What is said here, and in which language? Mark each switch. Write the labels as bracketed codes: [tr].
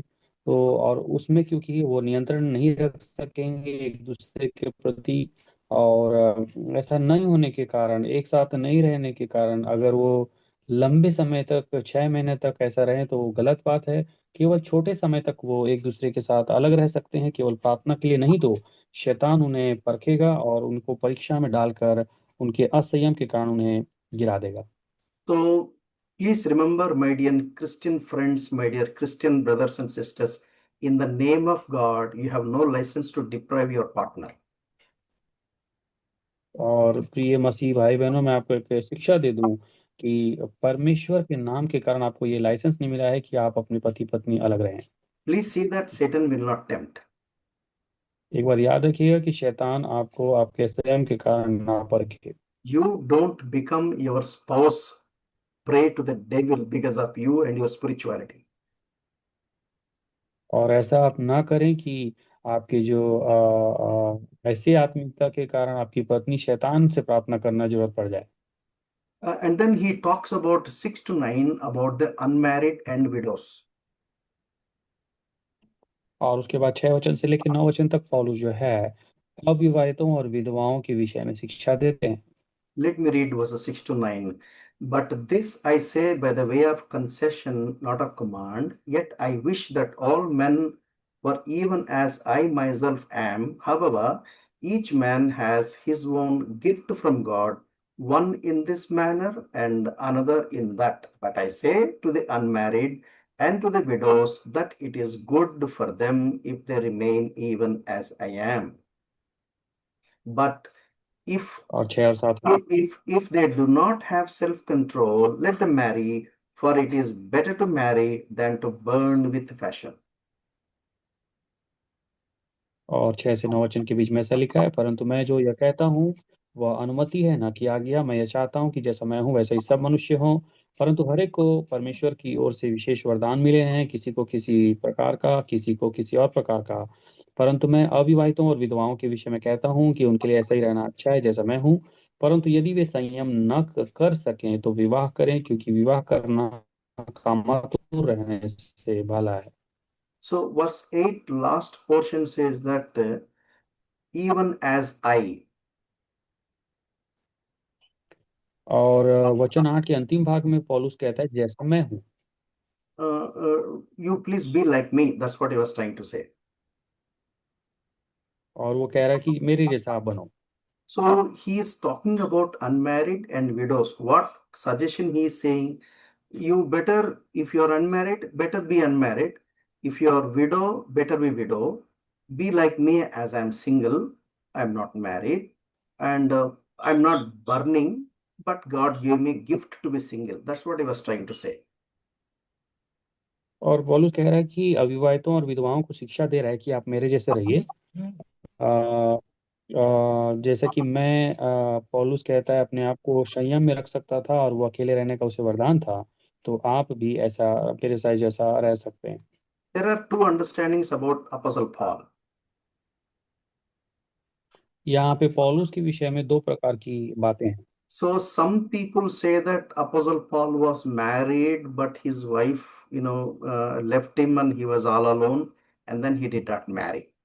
[hi] तो और उसमें क्योंकि वो नियंत्रण नहीं रख सकेंगे एक दूसरे के प्रति, और ऐसा नहीं होने के कारण, एक साथ नहीं रहने के कारण अगर वो लंबे समय तक 6 महीने तक ऐसा रहे तो वो गलत बात है। केवल छोटे समय तक वो एक दूसरे के साथ अलग रह सकते हैं, केवल प्रार्थना के लिए, नहीं तो शैतान उन्हें परखेगा और उनको परीक्षा में डालकर उनके असंयम के कारण उन्हें गिरा देगा। [en] So please remember, my dear Christian friends, my dear Christian brothers and sisters, in the name of God, you have no license to deprive your partner. [hi] और प्रिय मसीह भाई बहनों, मैं आपको एक शिक्षा दे दूं कि परमेश्वर के नाम के कारण आपको ये लाइसेंस नहीं मिला है कि आप अपने पति पत्नी अलग रहें। [en] Please see that Satan will not tempt. [hi] एक बार याद रखिएगा कि शैतान आपको आपके स्वयं के कारण ना परखे। [en] You don't become your spouse prey to the devil because of you and your spirituality. [hi] और ऐसा आप ना करें कि आपके जो ऐसे आत्मिकता के कारण आपकी पत्नी शैतान से प्रार्थना करना जरूरत पड़ जाए। [en] And then he talks about 6 to 9 about the unmarried and widows. [hi] और उसके बाद 6 वचन से लेकर 9 वचन तक पौलुस जो है अविवाहितों और विधवाओं के विषय में शिक्षा देते हैं। [en] Let me read verses 6 to 9. But this I say by the way of concession, not of command. Yet I wish that all men were even as I myself am. However, each man has his own gift from God, one in this manner and another in that. But I say to the unmarried and to the widows that it is good for them if they remain even as I am. But if [hi] और 6 और 7 [en] if they do not have self-control, let them marry, for it is better to marry than to burn with fashion. [hi] और 6 से 9 वचन के बीच में ऐसा लिखा है, परंतु मैं जो यह कहता हूँ वह अनुमति है ना कि आज्ञा। मैं यह चाहता हूँ कि जैसा मैं हूँ वैसे ही सब मनुष्य हों, परंतु हर एक को परमेश्वर की ओर से विशेष वरदान मिले हैं, किसी को किसी प्रकार का, किसी को किसी और प्रकार का। परंतु मैं अविवाहितों और विधवाओं के विषय में कहता हूँ कि उनके लिए ऐसा ही रहना अच्छा है जैसा मैं हूँ। परंतु यदि वे संयम न कर सकें तो विवाह करें, क्योंकि विवाह करना कामातुर रहने से भला है। [en] So verse 8 last portion says that even as I. [hi] और वचन 8 के अंतिम भाग में पौलुस कहता है जैसा मैं हूँ। [en] You please be like me. That's what he was trying to say. [hi] और वो कह रहा है कि मेरे जैसा आप बनो। [en] So he is talking about unmarried and widows. What suggestion he is saying? You better, if you are unmarried, better be unmarried. If you are widow, better be widow. Be like me as I'm single. I'm not married, and I'm not burning. But God gave me gift to be single. That's what he was trying to say. [hi] और पौलुस कह रहा है कि अविवाहितों और विधवाओं को शिक्षा दे रहा है कि आप मेरे जैसे रहिए। अ, जैसा कि मैं पौलुस कहता है अपने आप को संयम में रख सकता था और वो अकेले रहने का उसे वरदान था, तो आप भी ऐसा मेरे साथ जैसा रह सकते हैं। [en] There are two understandings about Apostle Paul. [hi] यहाँ पे पौलुस के विषय में दो प्रकार की बातें हैं। [en] So some people say that Apostle Paul was married, but his wife, left him and he was all alone, and then he did not marry.